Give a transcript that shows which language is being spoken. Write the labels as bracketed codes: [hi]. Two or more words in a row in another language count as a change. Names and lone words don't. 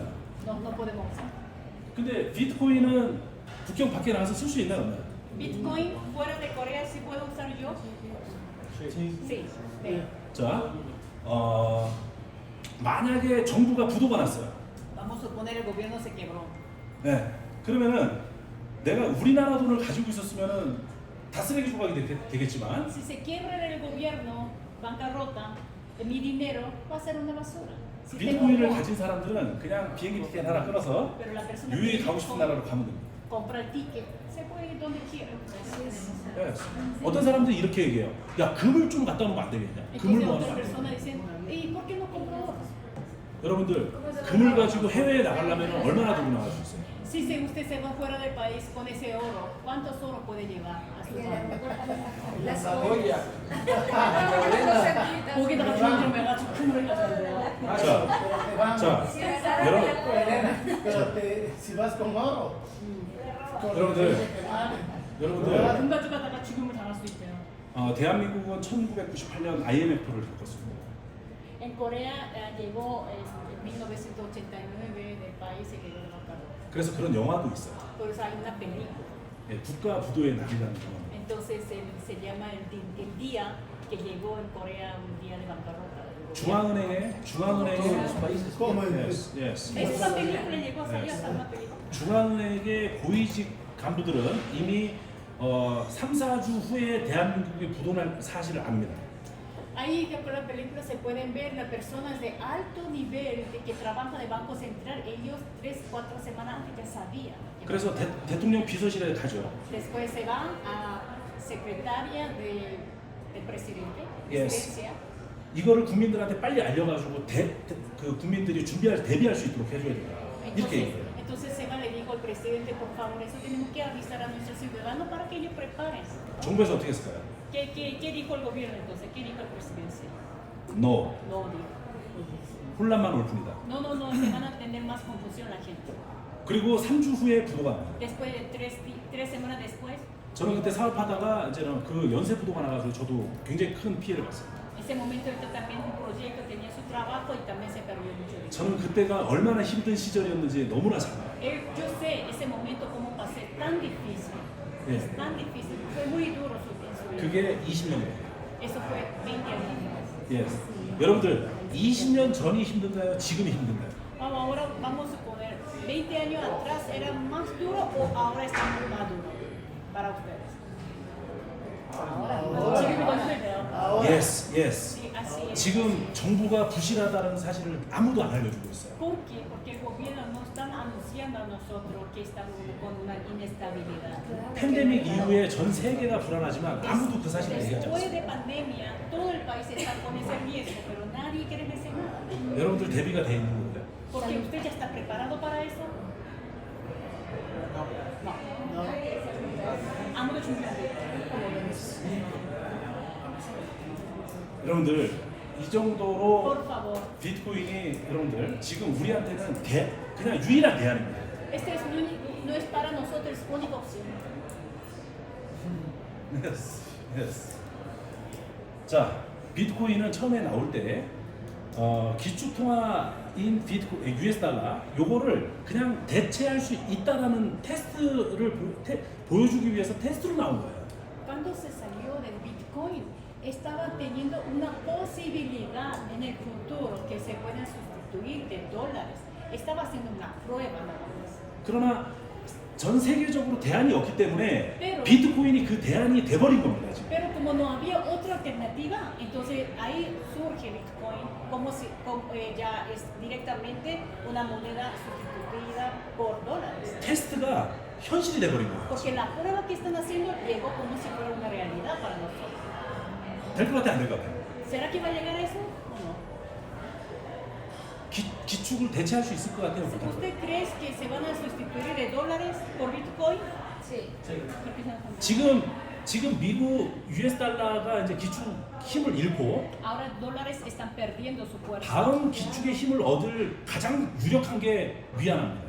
[es] no podemos usar. [ko] 근데 비트코인은 국경 밖에 나가서 쓸 수 있나요? 없나요? [es] Bitcoin fuera de Corea, ¿sí puedo usar yo? Sí. Sí. [ko] 자, 만약에 정부가 부도가 났어요. [es] Vamos a suponer el gobierno se quebró. [ko] 네. 그러면은 내가 우리나라 돈을 가지고 있었으면은 다 쓰레기 조각이 되겠지만 [es] Si se quiebra el gobierno, bancarrota, mi dinero va a ser una basura. Si tengo [ko] 비트코인을 [es] won, [ko] 가진 사람들은 그냥 비행기 티켓 하나 끊어서 [es] pero la persona [ko] 유유히 [es] que [ko] 가고 싶은 나라로 가면 됩니다. [es] compra el ticket, se puede ir donde quiera. [ko] 네. 어떤 사람들이 이렇게 얘기해요. 야, 금을 좀 갖다 놓으면 안 되겠냐? 금을 [es] Entonces [ko] 모아놓으면 [es] otras [ko] 안 되겠냐? [es] personas dicen, ¿y por qué no compro oro? [ko] 여러분들 금을 가지고 해외에 나가려면 얼마나 들고 나갈 수 있어요? [es] Si usted se va fuera del país con ese oro, ¿cuántos oros puede llevar a su mano? Las joyas. [ko] 거기다가 주문을 해가지고 금을 가져야 자, 여러분, Pero si vas con oro, 여러분들, 금 가져가다가 죽음을 당할 수 있대요. 대한민국은 1998년 IMF를 겪었습니다. [es] En Corea llegó en 1989 del país se quedó de bancarrota. [ko] 그래서 그런 영화도 있어요. [es] Por eso hay una película. [ko] 예, 국가 부도의 날이라는 영화. [es] Entonces se llama el día que llegó en Corea un día de bancarrota. [ko] 중앙은행의 [es] como [en] yes, yes. [es] Esa película llegó a salir hasta una película. [ko] 중앙은행의 고위직 간부들은 이미 3, 4주 후에 대한민국이 부도날 사실을 압니다. [es] Ahí que por la película se pueden ver las personas de alto nivel que trabajan en el Banco Central, ellos 3-4 semanas antes ya sabían. [ko] 그래서 대통령 비서실에 가죠. [es] Después se van a secretaria del presidente, [en] Yes. [es] presidencia. [ko] 이거를 국민들한테 빨리 알려가지고 그 국민들이 대비할 수 있도록 해줘야 된다. 이렇게 얘기해요. [es] Entonces Seba le dijo al presidente, por favor, eso tenemos que avisar a nuestros ciudadanos para que ellos preparen. [ko] 정부에서 어떻게 했을까요? [es] ¿Qué dijo el gobierno entonces? ¿Qué dijo el presidente? No. No dijo. [ko] 혼란만 올 뿐이다. [es] No, se van a tener más confusión la gente. [ko] 그리고 3주 후에 부도가 납니다. [es] Después de tres semanas después, [ko] 저는 그때 사업하다가 이제는 그 연쇄 부도가 나가서 저도 굉장히 큰 피해를 봤어요. [es] ese momento él también un proyecto tenía su trabajo y también se perdió mucho dinero. [ko] 저는 그때가 얼마나 힘든 시절이었는지 너무나 잘 알아요. [es] Yo sé ese momento cómo pasé tan difícil. [ko] 예. [es] Es tan difícil. Fue muy duro en su vida. [ko] 그게 20년 전이에요. [es] Eso fue 20 años. [en] Yes. [ko] 여러분들 20년 전이 힘든가요? 지금이 힘든가요? [es] Ahora vamos a suponer, 20 años atrás era más duro o ahora está más duro para ustedes. Ahora. [ko] 지금이 더 힘들대요. [es] Ahora. [en] Yes, yes. [es] Sí, así es. [ko] 지금 정부가 부실하다는 사실을 아무도 안 알려주고 있어요. [es] ¿Por qué? Porque el gobierno no está anunciando a nosotros que estamos con una inestabilidad. [ko] 팬데믹 이후에 전 세계가 불안하지만 아무도 그 사실을 얘기하지 [es] Después [ko] 않습니다. [es] de pandemia, todo el país está con ese riesgo, pero nadie quiere decir nada. [ko] 여러분들 대비가 돼 있는 거예요. [es] Porque usted ya está preparado para eso. No. [ko] 아무도 준비 안 돼. 여러분들 이 정도로 [es] Por favor. [ko] 비트코인이 여러분들 지금 우리한테는 그냥 유일한 대안입니다. [es] Este es no es para nosotros única opción. [en] Yes, yes. [ko] 자, 비트코인은 처음에 나올 때 기축통화인 비트코인, US 달러 요거를 그냥 대체할 수 있다라는 테스트를 보여주기 위해서 테스트로 나온 거예요. [es] Cuando se salió del Bitcoin, estaba teniendo una posibilidad en el futuro que se pueden sustituir de dólares. Estaba haciendo una prueba nada más. [ko] 그러나 전 세계적으로 대안이 없기 때문에 [es] Pero- [ko] 비트코인이 그 대안이 돼버린 겁니다. 지금. [es] Pero como no había otra alternativa, entonces ahí surge Bitcoin ya es directamente una moneda sustituida por dólares. [ko] 테스트가 현실이 돼버린 거예요. [es] Porque la prueba que están haciendo llegó como si fuera una realidad para nosotros. [ko] 될 것 같아 안 될 것 같아? [es] ¿Será que va a llegar a eso o no? [ko] 기축을 대체할 수 있을 것 같아요. 못할 것 [es] ¿Usted cree que se van a sustituir de dólares por Bitcoin? Sí. ¿Qué piensan? [ko] 지금 미국 US 달러가 이제 기축 힘을 잃고 [es] Ahora dólares están perdiendo su fuerza. [ko] 다음 기축의 힘을 얻을 가장 유력한 게 위안화입니다.